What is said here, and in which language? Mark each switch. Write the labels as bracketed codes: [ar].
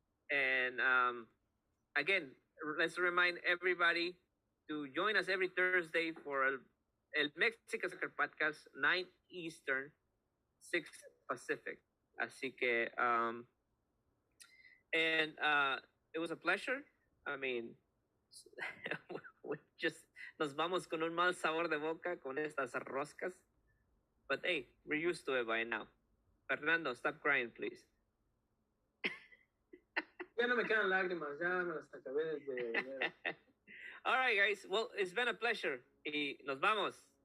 [en] And again, let's remind everybody to join us every Thursday for El Mexican Soccer Podcast, 9 Eastern, 6 Pacific. [es] Así que, [en] it was a pleasure. I mean, we just [es] nos vamos con un mal sabor de boca con estas roscas. [en] But hey, we're used to it by now. Fernando, stop crying, please. [es] Ya no me quedan lágrimas, ya me las acabé desde enero. [en] All right, guys. Well, it's been a pleasure. [es] Y nos vamos.